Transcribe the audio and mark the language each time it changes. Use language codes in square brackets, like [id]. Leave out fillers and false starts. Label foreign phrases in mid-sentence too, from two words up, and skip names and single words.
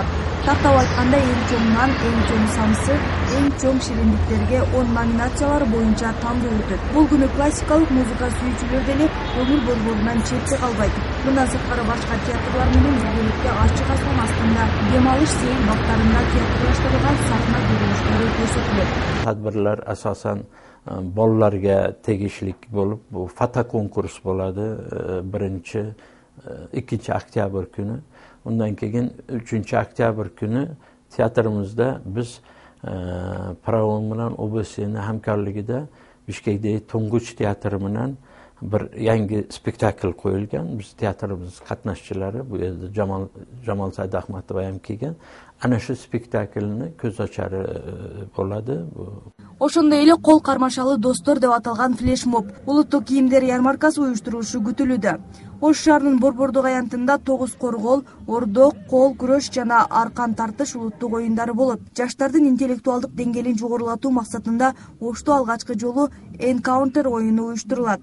[ky] Тактап айтканда эң чоң нан, эң чоң самсы, эң чоң шириндиктерге 10 номинациялар боюнча тандоо өтөт. Бул күнү классикалык музыка сүйүүчүлөр деле көңүл борборунан четте калбайт. Мындан сырткары башка театрлар менен биргеликте ачык асман астында демалыш сейил бактарында театрлаштырылган сахна көрүнүштөрү көрсөтүлөт. [uz] Tadbirler asasen bolalarga tegishlik bo'lib, bu foto konkurs bo'ladi birinchi, 2-oktyabr kuni. Undan keyin 3-oktyabr kuni teatrimizda biz Pravom bilan OBS'ning hamkorligida Bishkekdagi Tunguch teatri bilan bir yangi spektakl qo'yilgan. Biz teatrimiz qatnashchilari, bu yerda Jamol Saidahmetov ham kelgan. Ana shu spektaklni ko'z ochari bo'ladi. [ky] Ошондой эле кол кармашалы достор деп аталган флешмоб, улуттук кийимдер ярмаркасы уюштурулушу күтүлүүдө. Ош шаарынын Борбордук аянтында 9 коргол, ордок, кол күрөш жана аркан тартыш улуттук оюндары болот. Жаштардын интеллектуалдык деңгээлин жогорулатуу максатында Ошто алгачкы жолу Encounter оюну уюштурулат.